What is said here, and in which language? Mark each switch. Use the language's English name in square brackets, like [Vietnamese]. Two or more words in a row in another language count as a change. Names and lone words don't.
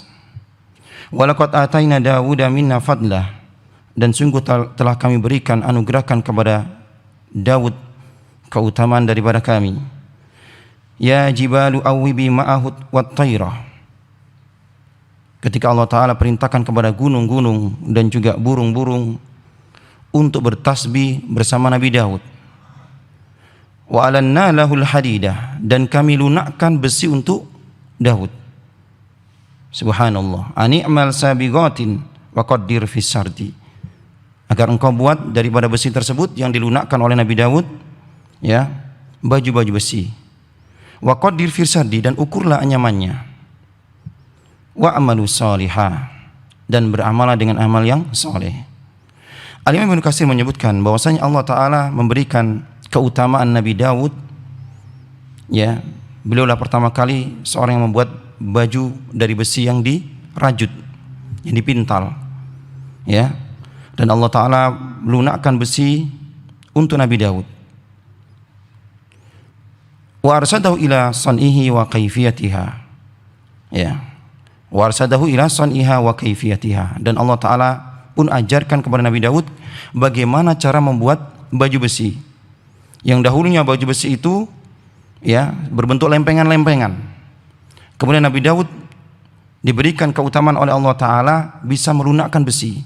[Arabic] ولقد آتينا داود منا فضلا, [Indonesian] dan sungguh telah kami berikan, anugerahkan kepada Daud keutamaan daripada kami. [Arabic] يا جبال أوبي معه والطير. [Indonesian] Ketika Allah Ta'ala perintahkan kepada gunung-gunung dan juga burung-burung untuk bertasbih bersama Nabi Daud. [Arabic] وألنا له الحديد, [Indonesian] dan kami lunakkan besi untuk Daud. Subhanallah. [Arabic] أن اعمل سابغات وقدر في السرد. [Indonesian] Agar engkau buat daripada besi tersebut yang dilunakkan oleh Nabi Daud, ya, baju-baju besi. [Arabic] وقدر في السرد, [Indonesian] dan ukurlah anyamannya. [Arabic] واعملوا صالحا, [Indonesian] dan beramallah dengan amal yang saleh. Al-Imam Ibnu Katsir menyebutkan bahwasanya Allah Ta'ala memberikan keutamaan Nabi Daud, ya, beliaulah pertama kali seorang yang membuat baju dari besi yang dirajut, yang dipintal, ya, dan Allah Ta'ala melunakkan besi untuk Nabi Daud. [Arabic] وأرشده إلى صنعه وكيفيتها، يا، وأرشده إلى صنعها وكيفيتها. [Indonesian] Dan Allah Ta'ala pun ajarkan kepada Nabi Daud bagaimana cara membuat baju besi. Yang dahulunya baju besi itu ya berbentuk lempengan-lempengan. Kemudian Nabi Daud diberikan keutamaan oleh Allah Ta'ala bisa melunakkan besi.